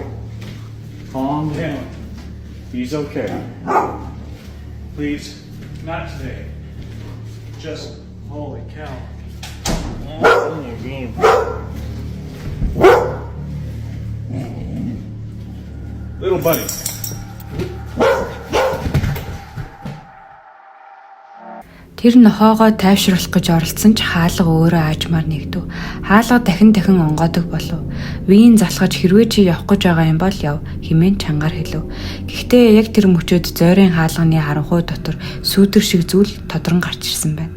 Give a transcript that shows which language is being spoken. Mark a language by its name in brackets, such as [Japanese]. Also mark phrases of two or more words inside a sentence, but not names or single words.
[English] Calm down. He's okay. Please, not today. Just, holy cow. Little buddy. [Mongolian] Тэр нохоогоо тайвшруулах гэж оролцсон ч хаалга өөрөө аажмаар нэгдэв. Хаалга дахин онгоодог болов. Вийн залхаж хэрвээ чи явах гэж байгаа юм бол яв хэмээн чангаар хэлв. Гэхдээ яг тэр мөчөд зойрын хаалганы харанхуй дотор сүүдэр шиг зүйл тодрон гарч ирсэн байна.